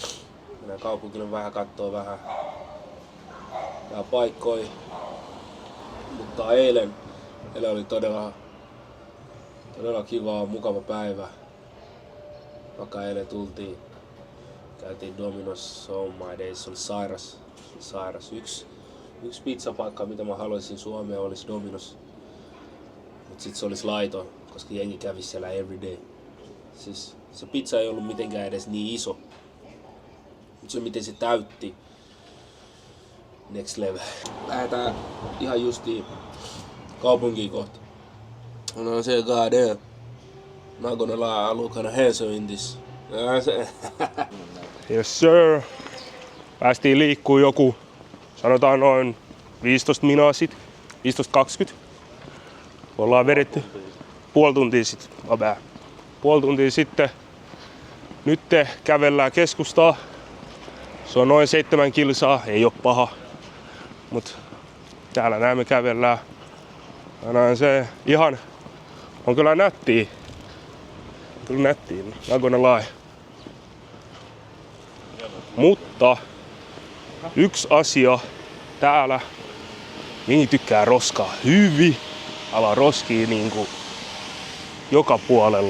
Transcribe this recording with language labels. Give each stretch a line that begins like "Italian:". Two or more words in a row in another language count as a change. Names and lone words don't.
Finnish: Mennään kaupungille vähän kattoo vähän tää paikkoi. Mutta eilen oli todella kiva, mukava päivä. Vaikka eilen käytiin Domino's
English: on my days,
Finnish: se oli sairas. Yksi pizzapaikka, mitä mä haluaisin Suomeen, olisi Domino's. Mut sit se olisi laiton, koska jengi kävi siellä everyday. Siis se pizza ei ollut mitenkään edes niin iso. Mut se miten se täytti.
English: Next level.
Finnish: Lähdetään ihan justiin kaupunkiin kohta. No se
English: god damn. Not gonna lie, I look kinda handsome in this. Yes sir.
Finnish: Päästiin liikkuu joku, sanotaan noin 15 minaa sit. 15-20. Ollaan vedetty puoli tuntia sitten. Nyt kävellään keskustaa. Se on noin 7 kilsaa, ei oo paha. Mut täällä näemme kävellään. Tänään se ihan on kyllä nättiä.
English: Not gonna lie.
Finnish: Mutta yksi asia täällä, niin tykkää roskaa hyvin. Ala roskii niinku joka puolella.